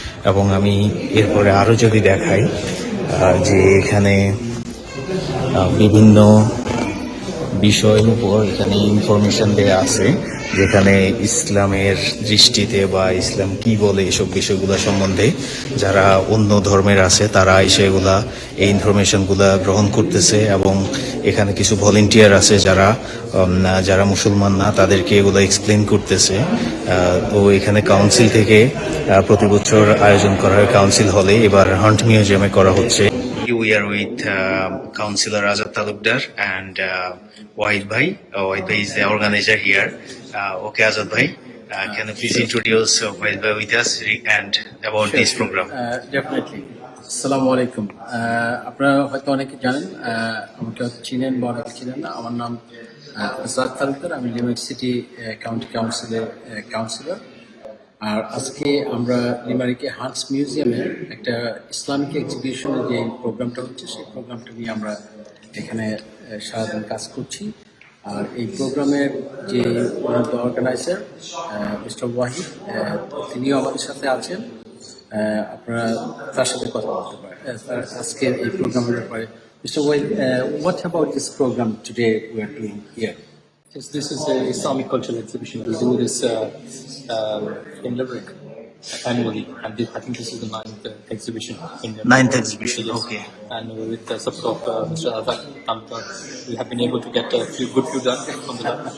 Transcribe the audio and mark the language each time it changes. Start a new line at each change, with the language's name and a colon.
Bangla: এবং আমি এরপরে আরো যদি দেখাই যে এখানে বিভিন্ন বিষয়ের উপর এখানে ইনফরমেশন দেয়া আছে, যেখানে ইসলামের দৃষ্টিতে বা ইসলাম কি বলে এসব বিষয়গুলো সম্বন্ধে যারা অন্য ধর্মের আছে তারা এসে এই ইনফরমেশনগুলা গ্রহণ করতেছে। এবং এখানে কিছু ভলেন্টিয়ার আছে যারা মুসলমান না, তাদেরকে এগুলো এক্সপ্লেন করতেছে। তো এখানে কাউন্সিল থেকে প্রতি বছর আয়োজন করা হয় কাউন্সিল হলে, এবার হন্ট মিউজিয়ামে করা হচ্ছে।
English: We are with Councillor Azad Talukdar and Wahid Bhai. Wahid Bhai is the organizer here. Okay, Azad Bhai, can you please introduce Wahid Bhai with us and about this program? Definitely.
Bangla: আসসালামু আলাইকুম। আপনারা হয়তো অনেকে জানেন, আমাকে হয়তো চিনেন বা অনেকে চিনেন না। আমার নাম আজাদ তালুকদার, আমি লিমারিক সিটি কাউন্টি কাউন্সিলের কাউন্সিলর। আর আজকে আমরা লিমারিকে হান্টস মিউজিয়ামে একটা ইসলামিক এক্সিবিশনের যে প্রোগ্রামটা হচ্ছে, সেই প্রোগ্রামটা নিয়ে আমরা এখানে সারাদিন কাজ করছি। আর এই প্রোগ্রামের যে অর্গানাইজার মিস্টার ওয়াহিদ, তিনিও আমাদের সাথে আছেন। আপনারা তার সাথে কথা বলতে পারেন আজকের এই প্রোগ্রামের ব্যাপারে।
English: Mister Wahid, what about this program today we are doing here? Yes, this is an Islamic cultural exhibition. We do this in Limerick annually, and I think this is the ninth exhibition. Ninth exhibition, yes. okay. And with the support of Mr. Azad Talukdar, we have been able to get a few done from the lab.